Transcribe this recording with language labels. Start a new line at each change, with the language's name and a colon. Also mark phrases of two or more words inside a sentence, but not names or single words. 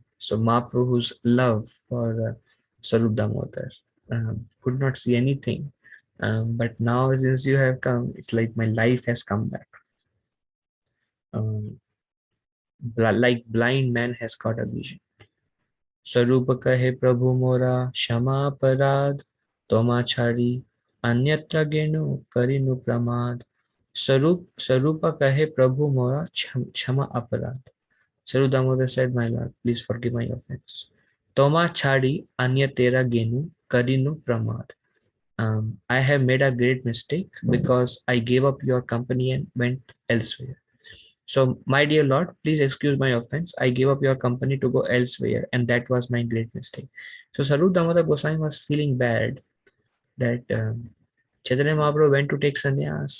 English: So Mahaprabhu's love for Swarup Damodar could not see anything. But now since you have come, it's like my life has come back. Um, like blind man has got a vision.
Bangla: স্বরূপ কহে প্রভু মোরা ক্ষমা অপরাধ তোমা ছাড়ি অন্যত্র গেনু করিনু প্রমাদ. স্বরূপ কহে প্রভু মোরা ক্ষমা অপরাধ.
English: Saru Damodar said, My Lord, please forgive my offense.
Bangla: তোমা ছাড়ি অন্য তেরা গেনু করিনু প্রমাদ.
English: I have made a great mistake because I gave up your company and went elsewhere. So, my dear Lord, please excuse my offense. I gave up your company to go elsewhere, and that was my great mistake. So, Saru Damodar Goswami was feeling bad that Chaitanya Mahaprabhu went to take sannyas.